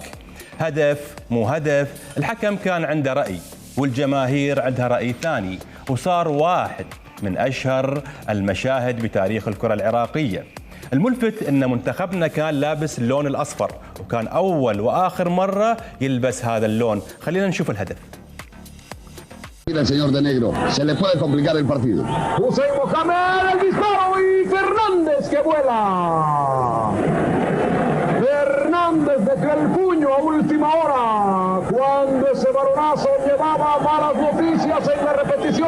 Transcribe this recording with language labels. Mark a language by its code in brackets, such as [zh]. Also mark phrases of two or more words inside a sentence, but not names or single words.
[ar] هدف مو هدف، الحكم كان عنده رأي والجماهير عندها رأي ثاني، وصار واحد من أشهر المشاهد بتاريخ الكرة العراقية. الملفت أن منتخبنا كان لابس اللون الأصفر، وكان أول وآخر مرة يلبس هذا اللون. خلينا نشوف الهدف. [es] El señor de negro, se le puede complicar el partido. Hussein Mohamed, el disparo y Fernández que vuela. Fernández metió el puño a última hora cuando ese balonazo llevaba malas noticias en la repetición.